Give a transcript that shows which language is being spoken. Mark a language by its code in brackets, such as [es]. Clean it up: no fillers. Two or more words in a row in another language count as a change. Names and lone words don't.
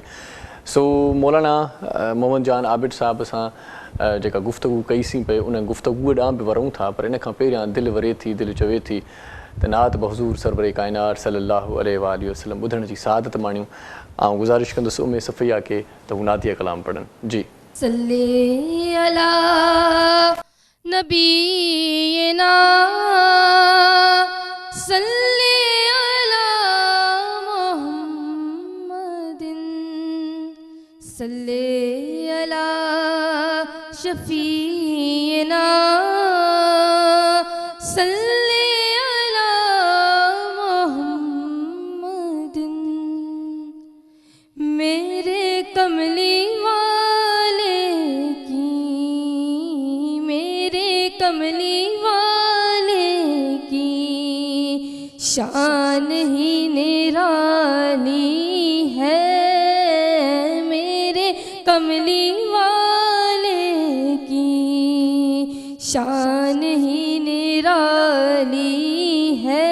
[sd] सो मौलाना मोहम्मद जान आबिद साहिब सां जेका गुफ़्तगू कईसीं पई, उन गुफ़्तगूअ ॾांहुं बि वरूं था, पर इन खां पहिरियां दिलि वरे थी, दिलि चवे थी त नात [ur] بحضور سرور کائنات [ar] صلى الله عليه وسلم [sd] ॿुधण जी सआदत माणियूं। ऐं गुज़ारिश कंदुसि उम्मे सफ़िया खे त हू नातिया कलाम पढ़नि। जी [ar] صل على نبينا صل على محمد صل على شفيعنا صل على محمد. [ur] میرے کملی کملی والے کی شان ہی نرالی ہے، میرے کملی والے کی شان ہی نرالی ہے.